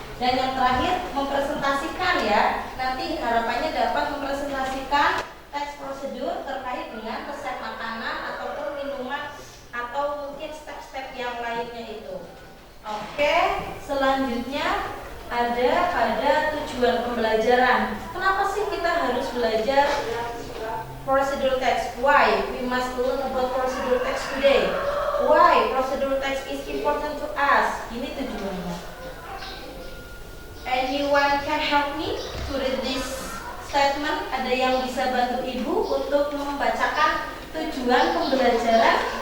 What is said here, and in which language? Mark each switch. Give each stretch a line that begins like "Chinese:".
Indonesian: Dan yang terakhir, mempresentasikan ya. Nanti harapannya dapat mempresentasikan teks prosedur terkait dengan resep makanan ataupun minuman atau mungkin step-step yang lainnya itu. Oke, selanjutnya ada pada tujuan pembelajaran. Kenapa sih kita harus belajar prosedur text?
English: Why we must learn about prosedur text today? Why prosedur text is important to us? Ini tujuannya. Anyone can help me to read this statement?
Indonesian: Ada yang bisa bantu ibu untuk membacakan tujuan pembelajaran?